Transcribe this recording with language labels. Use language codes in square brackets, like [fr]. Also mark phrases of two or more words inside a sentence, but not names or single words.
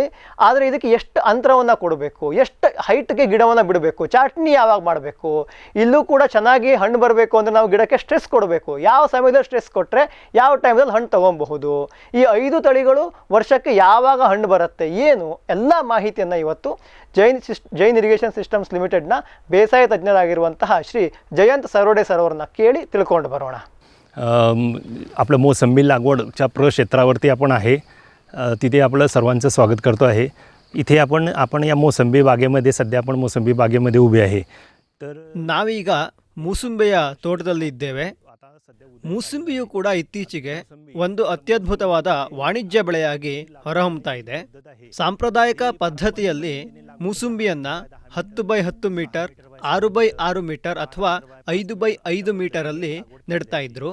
[kn] ಆದರೆ ಇದಕ್ಕೆ ಎಷ್ಟು ಅಂತರವನ್ನು ಕೊಡಬೇಕು, ಎಷ್ಟು ಹೈಟ್ಗೆ ಗಿಡವನ್ನು ಬಿಡಬೇಕು, ಚಾಟ್ನಿ ಯಾವಾಗ ಮಾಡಬೇಕು, ಇಲ್ಲೂ ಕೂಡ ಚೆನ್ನಾಗಿ ಹಣ್ಣು ಬರಬೇಕು ಅಂದರೆ ನಾವು ಗಿಡಕ್ಕೆ ಸ್ಟ್ರೆಸ್ ಕೊಡಬೇಕು. ಯಾವ ಸಮಯದಲ್ಲಿ ಸ್ಟ್ರೆಸ್ ಕೊಟ್ಟರೆ ಯಾವ ಟೈಮಲ್ಲಿ ಹಣ್ಣು ತೊಗೊಬಹುದು, ಈ 5 ತಳಿಗಳು ವರ್ಷಕ್ಕೆ ಯಾವಾಗ ಹಣ್ಣು ಬರುತ್ತೆ, ಏನು ಎಲ್ಲ ಮಾಹಿತಿಯನ್ನು ಇವತ್ತು ಜೈನ್ ಇರಿಗೇಷನ್ ಸಿಸ್ಟಮ್ಸ್ ಲಿಮಿಟೆಡ್ನ ಬೇಸಾಯ ತಜ್ಞರಾಗಿರುವಂತಹ ಶ್ರೀ ಜಯಂತ್ सरोडे सर ಅವರನ್ನ ಕೇಳಿ ತಿಳ್ಕೊಂಡು ಬರೋಣ. [mr] आपलं मोसंबी लागवडच्या प्रक्षेत्रावरती आपण आहे. तिथे आपलं सर्वांचं स्वागत करतो आहे. इथे आपण या मोसंबी बागेमध्ये सध्या आपण मोसंबी बागेमध्ये उभे आहे. तर [kn] ನಾವೀಗ ಮೂಸಂಬಿಯ ತೋಟದಲ್ಲಿ ಇದ್ದೇವೆ. ಮೂಸಂಬಿಯು ಕೂಡ ಇತ್ತೀಚೆಗೆ ಒಂದು ಅತ್ಯದ್ಭುತವಾದ ವಾಣಿಜ್ಯ ಬೆಳೆಯಾಗಿ ಹೊರಹೊಮ್ಮುತ್ತಾ ಇದೆ. ಸಾಂಪ್ರದಾಯಿಕ ಪದ್ಧತಿಯಲ್ಲಿ ಮೂಸಂಬಿಯನ್ನ 10x10 ಮೀಟರ್, 6x6 ಮೀಟರ್ ಅಥವಾ 5x5 ಮೀಟರಲ್ಲಿ ನೆಡ್ತಾ ಇದ್ರು.